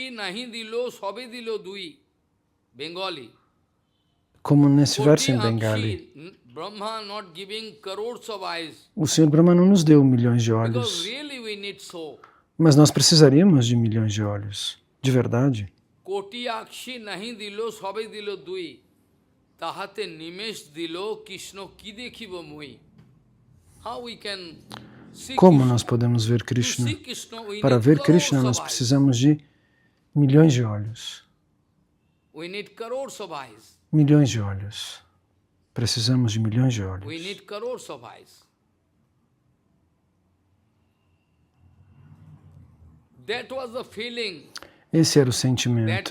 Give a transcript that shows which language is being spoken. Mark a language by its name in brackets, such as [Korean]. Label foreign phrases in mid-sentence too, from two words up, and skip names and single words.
[Portuguese] Como nesse verso em Bengali. O Senhor Brahma não nos deu milhões de olhos. Mas nós precisaríamos de milhões de olhos, de verdade. [Bangla] কোটি অক্ষি নাহি দিল সবে দিল দুই তাহাতে নিমেষ দিল কৃষ্ণ কি দেখিব মুই. [English] How we can see [Portuguese] Como nós podemos ver Krishna? Para ver Krishna nós precisamos de milhões de olhos. Milhões de olhos. Precisamos de milhões de olhos. Esse era o sentimento.